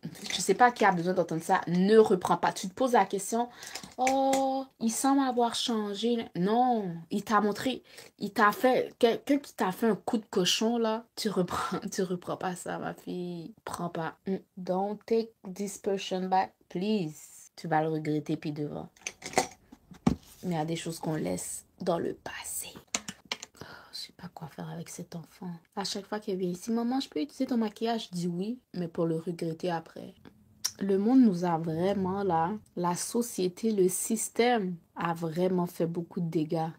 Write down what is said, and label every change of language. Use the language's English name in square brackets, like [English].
[French] Je sais pas qui a besoin d'entendre ça. Ne reprends pas. Tu te poses la question. Oh, il semble avoir changé. Non, il t'a montré. Il t'a fait. Quelqu'un qui t'a fait un coup de cochon, là. Tu reprends pas ça, ma fille. Prends pas. [English] Don't take this person back, please. [French] Tu vas le regretter puis devant. Mais il y a des choses qu'on laisse dans le passé. Je sais pas quoi faire avec cet enfant. À chaque fois qu'il vient ici, maman, je peux utiliser ton maquillage? Je dis oui, mais pour le regretter après. Le monde nous a vraiment là, la société, le système a vraiment fait beaucoup de dégâts.